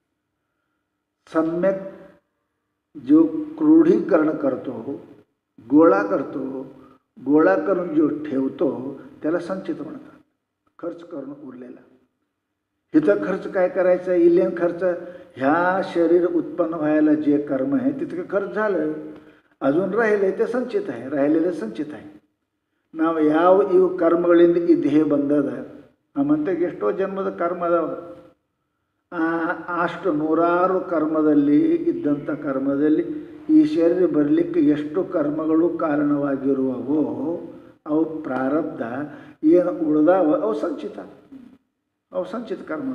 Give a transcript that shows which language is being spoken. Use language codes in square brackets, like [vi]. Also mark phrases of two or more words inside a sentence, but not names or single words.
[mr] सम्यक जो क्रोढीकरण करतो, गोळा करतो, गोळा करून जो ठेवतो त्याला संचित म्हणतात. खर्च करून उरलेला. इथं खर्च काय करायचं? इलेन खर्च. ह्या शरीर उत्पन्न व्हायला जे कर्म आहे तितकं खर्च झालं, अजून राहिले ते संचित आहे, राहिलेले संचित आहे. [kn] ನಾವು ಯಾವ ಇವು ಕರ್ಮಗಳಿಂದ ಈ ದೇಹ ಬಂದದ ನಮ್ಮಂತೆ ಎಷ್ಟೋ ಜನ್ಮದ ಕರ್ಮ ಅದಾವ. ಅಷ್ಟು ನೂರಾರು ಕರ್ಮದಲ್ಲಿ ಇದ್ದಂಥ ಕರ್ಮದಲ್ಲಿ ಈ ಶರೀರ ಬರಲಿಕ್ಕೆ ಎಷ್ಟು ಕರ್ಮಗಳು ಕಾರಣವಾಗಿರುವವೋ ಅವು ಪ್ರಾರಬ್ಧ ಏನು ಉಳಿದಾವ ಅವು ಸಂಚಿತ, ಅವು ಸಂಚಿತ ಕರ್ಮದ.